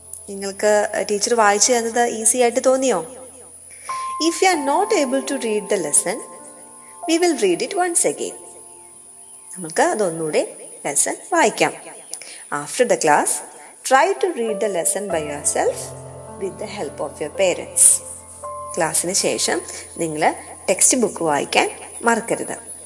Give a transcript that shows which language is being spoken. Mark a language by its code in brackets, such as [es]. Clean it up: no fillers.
[ml] നിങ്ങൾക്ക് ടീച്ചർ വായിച്ചു തന്നത് ഈസി ആയിട്ട് തോന്നിയോ? [en] If you are not able to read the lesson, we will read it once again. [ml] നമുക്ക് അതൊന്നുകൂടെ ലെസൺ വായിക്കാം. [en] After the class, try to read the lesson by yourself with the help of your parents. [ml] ക്ലാസ്സിന് ശേഷം നിങ്ങൾ text book വായിക്കാൻ മറക്കരുത്.